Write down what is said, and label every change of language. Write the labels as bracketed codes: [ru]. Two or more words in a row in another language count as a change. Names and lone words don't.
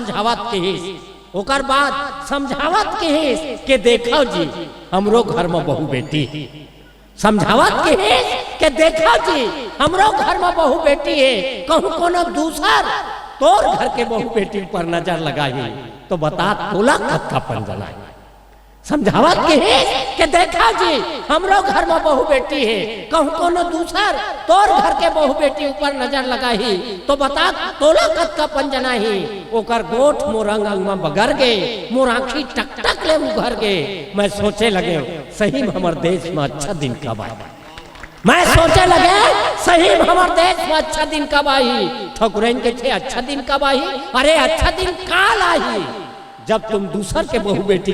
[hne] समझावत के देखो जी हमरो घर में बहू बेटी समझावत के देखो जी हमरो घर में बहू बेटी है कहूँ कोनो दूसर तोर घर के बहू बेटी पर नजर लगाई तो बता तोला कब का पंजना समझावत के देखा जी हमरो घर में बहू बेटी है कहूँ कोनो दूसर तोर घर के बहू बेटी ऊपर नजर लगाई तो बता तोला कब का पंजना ही ओकर गोठ मोर अंग में बगर गए मोर आँखी टक टक ले उघर गए मैं सोचे लगे सही में हमारे देश में अच्छा दिन कब आए मैं सोचे लगे सही में हमारे देश में अच्छा दिन कब आई ठकुरैन के थे अच्छा दिन कब आई अरे अच्छा दिन काल आई जब तुम दूसर के बहू बेटी